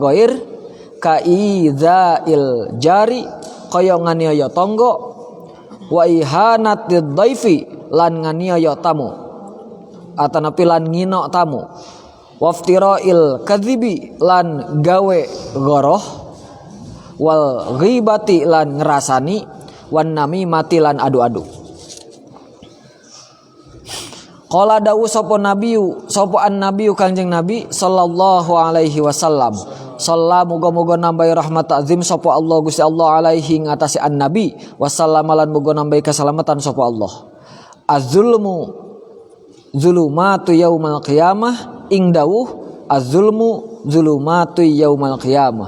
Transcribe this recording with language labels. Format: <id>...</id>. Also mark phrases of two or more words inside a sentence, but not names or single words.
<jv>ghair ka</jv> <ar>إيذاء الجار</ar> <jv>kaya nganiaya tangga</jv> <ar>وإهانة الضيف</ar> <jv>lan nganiaya tamu atanapi lan ngino tamu</jv> <ar>وافتراء الكذب</ar> <jv>lan gawe goroh wal ghibati lan ngerasani wan namimati lan adu-adu. Qala dawu sapa nabiyu sapa an-nabiyu Kanjeng Nabi</jv> <ar>صلى الله عليه وسلم.</ar> <jv>Sallam muga-muga nambahi rahmat azim sapa Allah Gusti Allah alaihi ngatasi an-nabi wasallam lan muga nambahi keselamatan sapa Allah.</jv> <ar>الظلم ظلمات يوم القيامة</ar> <jv>ing dawuh</jv> <ar>الظلم ظلمات يوم القيامة.</ar>